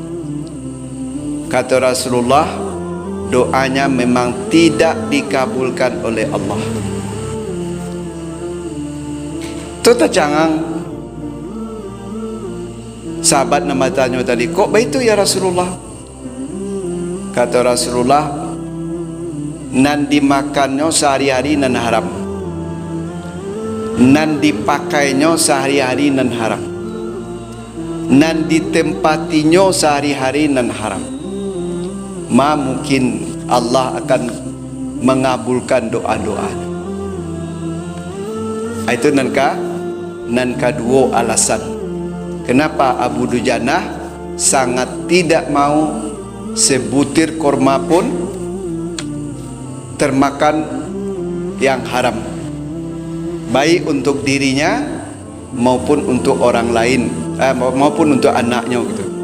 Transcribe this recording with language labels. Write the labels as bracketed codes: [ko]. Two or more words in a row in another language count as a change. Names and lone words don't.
[id] Kata Rasulullah, doanya memang tidak dikabulkan oleh Allah. [min] Tu tercangang sahabat nama tanya tadi, kok begitu ya Rasulullah? [id] Kata Rasulullah, [min] nan dimakannya sehari-hari nan haram. nan dipakainya sehari-hari nan haram, nan ditempatinya sehari-hari nan haram, [id] mungkin Allah akan mengabulkan doa-doa. Itu nan kedua alasan kenapa Abu Dujanah sangat tidak mau sebutir korma pun termakan yang haram, baik untuk dirinya maupun untuk orang lain, maupun untuk anaknya gitu.